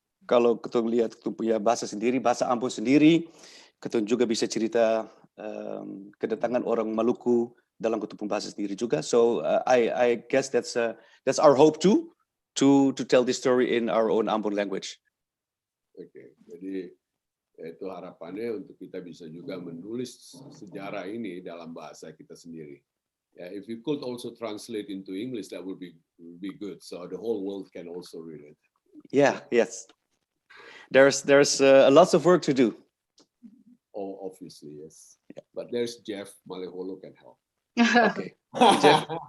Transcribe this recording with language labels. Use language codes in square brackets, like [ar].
[id] Kalau kita lihat kita punya bahasa sendiri, bahasa Ambon sendiri, kita juga bisa cerita kedatangan orang Maluku dalam kutub bahasa sendiri juga. [en] So I guess that's our hope too, to tell this story in our own Ambon language. [id] Oke, jadi itu harapannya untuk kita bisa juga menulis sejarah ini dalam bahasa kita sendiri. [en] If you could also translate into English, that would be good. So the whole world can also read it. Yeah, yes. There's lots of work to do. Oh, obviously, yes. Yeah. But there's Jeff Maleholo can help. Okay. Jeff.